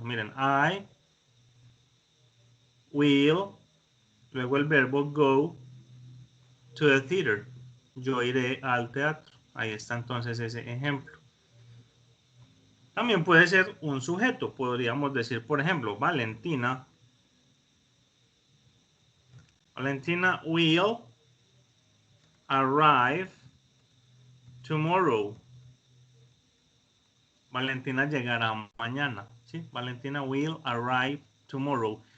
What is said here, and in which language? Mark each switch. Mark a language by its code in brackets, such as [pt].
[es] Miren, [en] I will, [es] luego el verbo [en] go to the theater. [es] Yo iré al teatro. Ahí está entonces ese ejemplo. También puede ser un sujeto. Podríamos decir, por ejemplo, Valentina. [en] Valentina will arrive tomorrow. [es] Valentina llegará mañana. ¿Sí? [en] Valentina will arrive tomorrow.